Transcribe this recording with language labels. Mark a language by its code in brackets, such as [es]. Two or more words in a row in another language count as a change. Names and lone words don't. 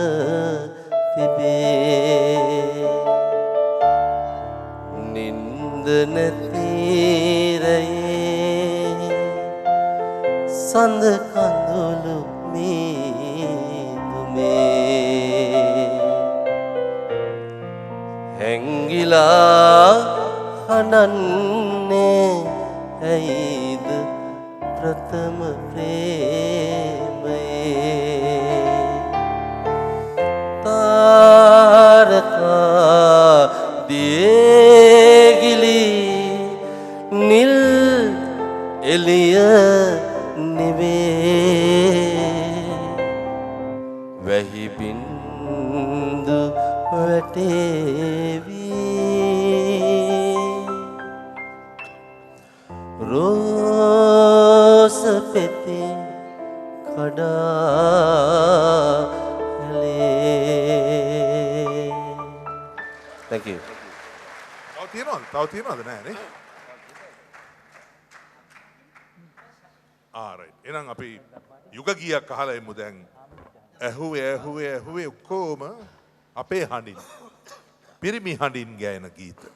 [si] තිබේ නින්ද නැති රැයේ සඳ කඳුළු මීදුමේ හැංගිලා හඬන්නේ ඇයිද ප්‍රථම ප්‍රේමයේ තාරකා දියෙගිලී නීල එලිය නෙවේ වැහි බින්දු වැටේවි රෝස පෙති කඩා හැලේ. [en] Thank you. [si] තව තියනවද නෑනේ? right. එහෙනම් අපි යුග ගීයක් අහලා එමු දැන්. ඇහුවේ ඔක්කොම අපේ හඬින්. පිරිමි හඬින් ගායන ගීත.